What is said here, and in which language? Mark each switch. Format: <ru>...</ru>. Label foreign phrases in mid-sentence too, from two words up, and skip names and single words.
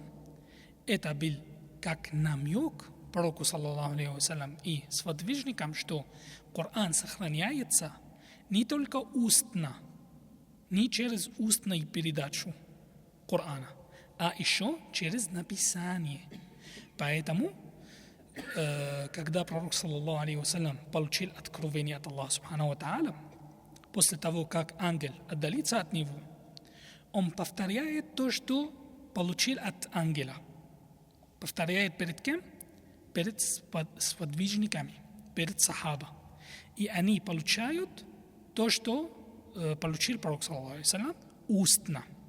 <ru>Это был как намек пророку,</ru> <ar>صلى الله عليه وسلم,</ar> <ru>и сподвижникам, что Коран сохраняется не только устно, не через устную передачу Корана, а еще через написание. Поэтому, когда пророк,</ru> <ar>صلى الله عليه وسلم,</ar> <ru>получил откровение от Аллаха</ru> <ar>سبحانه وتعالى,</ar> <ru>после того, как ангел отдалится от него, он повторяет то, что получил от ангела. Повторяет перед кем? Перед сподвижниками, перед сахаба. И они получают то, что получил пророк,</ru> <ar>صلى الله عليه وسلم,</ar> <ru>устно.</ru>